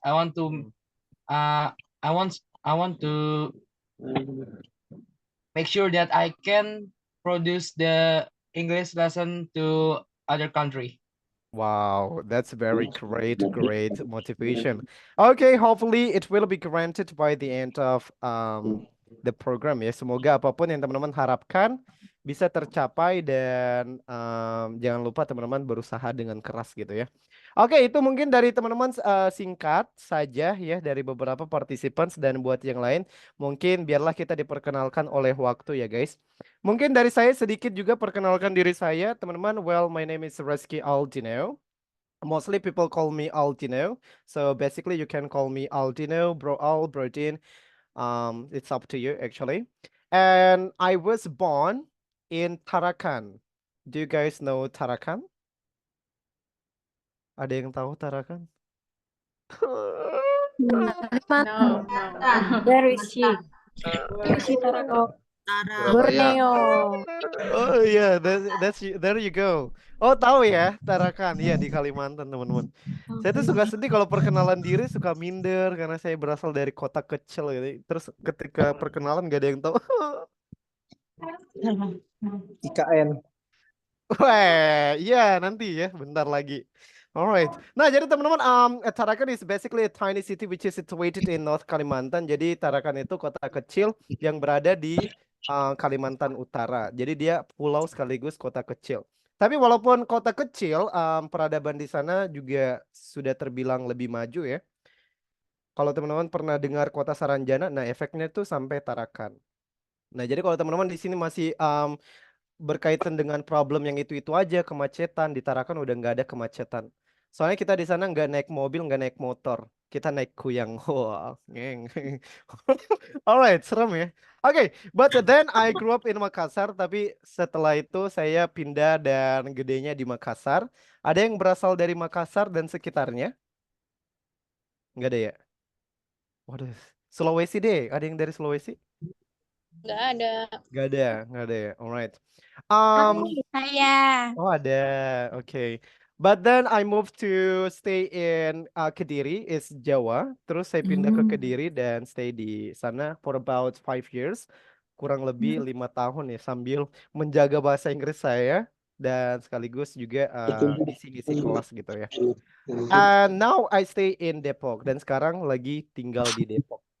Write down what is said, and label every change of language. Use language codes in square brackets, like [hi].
[en] I want to I want to make sure that I can produce the English lesson to other country. Wow, that's very great motivation. Okay, hopefully it will be granted by the end of the program ya. [id] Semoga apapun yang teman-teman harapkan bisa tercapai dan jangan lupa teman-teman berusaha dengan keras gitu ya. Oke, itu mungkin dari teman-teman singkat saja ya dari beberapa participants dan buat yang lain mungkin biarlah kita diperkenalkan oleh waktu ya guys. Mungkin dari saya sedikit juga perkenalkan diri saya, teman-teman. [en] Well, my name is Reski Aldino. Mostly people call me Aldino. So basically you can call me Aldino, Bro Al, Bro Din. It's up to you actually. And I was born in Tarakan. Do you guys know Tarakan? [id] Ada yang tahu Tarakan? [en] No. Where is she? Borneo. [id] Oh iya, [en] there you go. [id] Oh tahu ya Tarakan, iya di Kalimantan teman-teman. Saya tuh suka sedih kalau perkenalan diri suka minder karena saya berasal dari kota kecil gitu. Terus ketika perkenalan gak ada yang tahu. IKN. Wah, iya nanti ya, bentar lagi. [en] Alright. [id] Nah, jadi teman-teman, [en] Tarakan is basically a tiny city which is situated in North Kalimantan. [id] Jadi Tarakan itu kota kecil yang berada di Kalimantan Utara. Jadi dia pulau sekaligus kota kecil. Tapi walaupun kota kecil, peradaban di sana juga sudah terbilang lebih maju ya. Kalau teman-teman pernah dengar kota Saranjana, nah efeknya tuh sampai Tarakan. Nah, jadi kalau teman-teman di sini masih berkaitan dengan problem yang itu aja, kemacetan, di Tarakan udah nggak ada kemacetan. Soalnya kita di sana nggak naik mobil, nggak naik motor, kita naik kuyang. Wah, ngeng. [en] Alright, [id] serem ya. Oke, [en] but then I grew up in Makassar, [id] tapi setelah itu saya pindah dan gedenya di Makassar. Ada yang berasal dari Makassar dan sekitarnya? Nggak ada ya? Waduh, Sulawesi deh. Ada yang dari Sulawesi? Nggak ada. Nggak ada ya. [en] Alright. [id] Saya. Oh ada, okay. [en] But then I moved to stay in Kediri, is Jawa. [id] Terus saya pindah ke Kediri dan stay di sana [en] for about 5 years, [id] kurang lebih 5 tahun ya, sambil menjaga bahasa Inggris saya dan sekaligus juga ngisi-ngisi kelas gitu ya. [en] And now I stay in Depok [id] dan sekarang lagi tinggal di Depok.